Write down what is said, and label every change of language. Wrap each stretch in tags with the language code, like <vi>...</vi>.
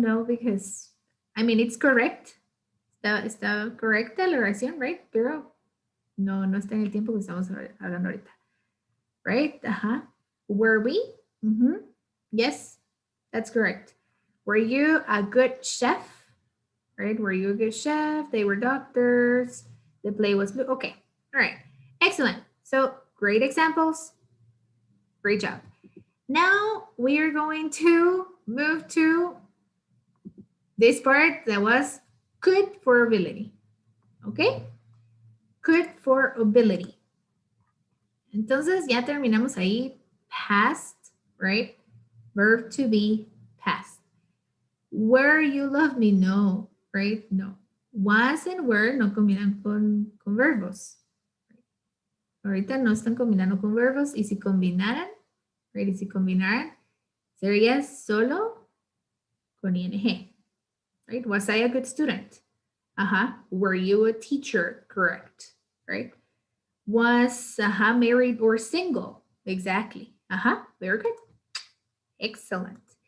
<en>No, because, I mean, it's correct.</en> <es>Está correcta la oración, right? Pero no está en el tiempo que estamos hablando ahorita. Right? Were we?</es> <en>Yes, that's correct. Were you a good chef? Right? Were you a good chef? They were doctors. The play was blue. Okay. All right. Excellent. So great examples. Great job. Now we are going to move to this part that was could for ability. Okay. Could for ability.</en> <es>Entonces ya terminamos ahí.</es> <en>Past, right? Verb to be, past. Were you love me? No, right? No.</en> <es>Was and were no combinan con verbos. Ahorita no están combinando con verbos. Y si combinaran, right? Y si combinaran, sería solo con ing. Right?</es> <en>Was I a good student? Were you a teacher? Correct. Right? Was married or single? Exactly. Very good. Excellent.</en>